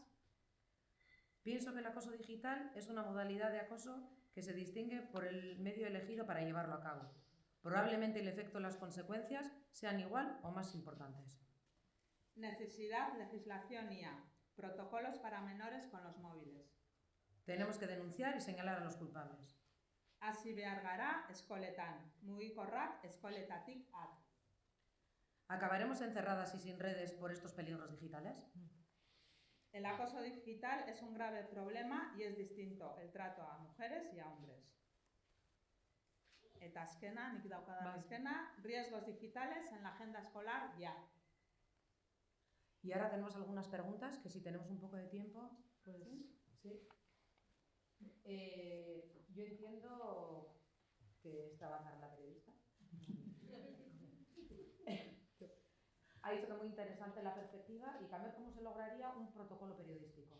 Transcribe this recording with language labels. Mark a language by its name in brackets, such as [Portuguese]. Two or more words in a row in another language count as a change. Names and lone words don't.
[Spanish] Pienso que el acoso digital es una modalidad de acoso que se distingue por el medio elegido para llevarlo a cabo. Probablemente el efecto y las consecuencias sean igual o más importantes. Necesidad, legislación IA. Protocolos para menores con los móviles. Tenemos que denunciar y señalar a los culpables. [Basque] Hasi behar gara eskoletan, mugikorrak eskoletatik at. [Spanish] ¿Acabaremos encerradas y sin redes por estos peligros digitales? El acoso digital es un grave problema y es distinto el trato a mujeres y a hombres. [Basque] Eta azkena, nik daukadan azkena, [Spanish] riesgos digitales en la agenda escolar ya. Y ahora tenemos algunas preguntas que si tenemos un poco de tiempo, pues sí. Yo entiendo que es trabajar la periodista. Ha dicho que muy interesante la perspectiva y también cómo se lograría un protocolo periodístico.